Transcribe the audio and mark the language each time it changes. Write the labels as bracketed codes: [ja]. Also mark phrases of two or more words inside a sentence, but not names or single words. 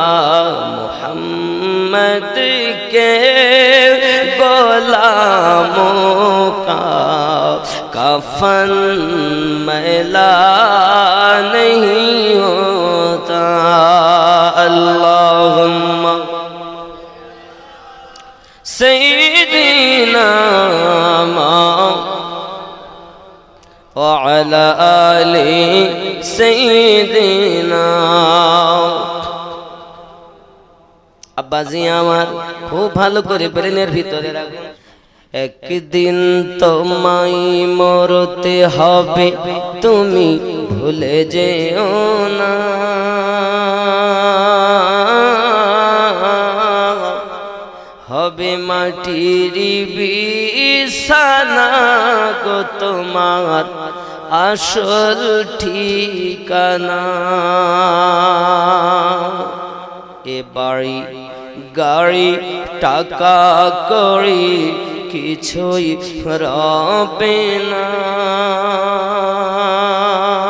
[ur] محمد کے غلاموں کا کفن میلا نہیں ہوتا، [ar] اللہم سیدنا وعلی آل سیدنا، [bn] আব্বাজি আমার খুব ভালো করে ব্রেনের ভিতরে রাখুন, একদিন তোমায় মরতে হবে তুমি ভুলে যেও না, হবে মাটির বিছানা গো তোমার আসল ঠিকানা, এ বাড়ি গাড়ি টাকা কড়ি কিছুই রবে না,